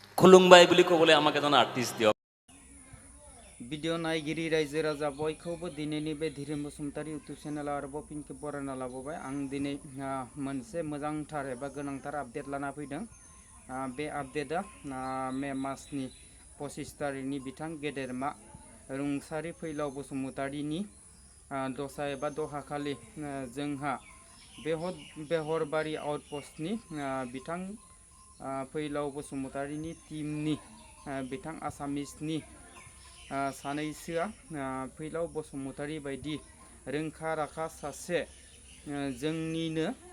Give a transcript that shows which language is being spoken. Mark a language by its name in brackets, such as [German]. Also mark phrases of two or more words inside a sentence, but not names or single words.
[Assamese] खुलुमबाय বুলি ক'বলৈ আমাক এজন আৰ্টিষ্ট দিয়ক। [Bodo] भिडिअ नायगिरि रायजो राजा बयखौबो दिनैनि बे धीरेन बसुमतारी इउटुब चेनेलाव आरोबाव फिन खेब बरायना लाबोबाय। आं दिनै मोनसे मोजांथार एबा गोनांथार आपडेट लाना फैदों। बे आपडेटआ मे मासनि 25 तारिखनि बिथां गेदेरमा रुंसारि फैलाव बसुमतारीनि दसा एबा दहाखालि जोंहा बेहरबारि आउटपस्टनि बिथां फैलाव बसुमतारीनि टीमनि बिथां आसामिसनि सानैसोआ फैलाव बसुमतारी बायदि रोंखा राखा सासे जोंनिनो